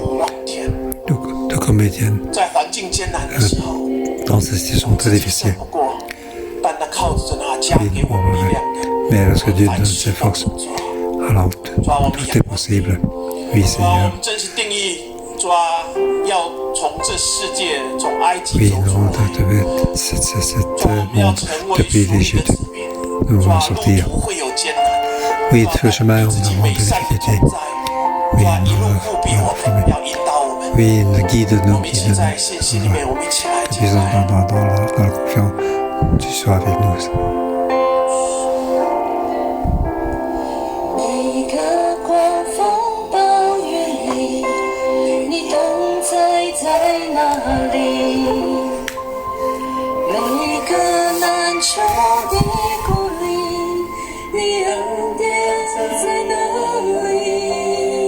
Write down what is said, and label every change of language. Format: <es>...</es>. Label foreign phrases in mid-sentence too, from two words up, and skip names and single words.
<fr>Tout comme Étienne, dans ces situations très difficiles. Oui, mais lorsque Dieu donne ses forces, alors tout est possible. Oui, Seigneur.</fr> <zh>要从这世界，从埃及</zh> <fr>Oui,</fr> <zh>走</zh> <fr>nous</fr> <zh>出</zh> <fr>avons</fr> <zh>来。</zh> <fr>cet</fr> <zh>我们要</zh> <fr>monde</fr> <zh>成</zh> <fr>de</fr> <zh>为属</zh> <fr>privilégiés</fr> <zh>你的</zh> <fr>de</fr> <zh>子民，</zh> <fr>nous</fr> <zh>主</zh> <fr>en</fr> <zh>啊，路</zh> <fr>sortir.</fr> <zh>途会有艰难，</zh> <fr>Oui,</fr> <zh>主啊，</zh> <fr>ce chemin,</fr> <zh>你</zh> <fr>on</fr> <zh>自己</zh> <fr>a</fr> <zh>美</zh> <fr>de</fr> <zh>善的</zh> <fr>difficultés.</fr> <zh>同在，</zh> <fr>Oui,</fr> <zh>主啊，一</zh> <fr>nous</fr> <zh>路护庇我们，要引导我们。</zh> <fr>Oui, nous guide</fr> <zh>我</zh> <fr>nous,</fr> <zh>们一起</zh> <fr>guide</fr> <zh>在</zh> <fr>nous.</fr> <zh>信息里面，我们一起来</zh> <fr>Que</fr> <zh>敬</zh> <fr>puissons</fr> <zh>拜。</zh> <fr>dans la confiance, tu sois avec nous.</fr> <zh>每个狂风暴雨里，你同在哪里？每个难处的鼓励，你恩典在哪里？</zh>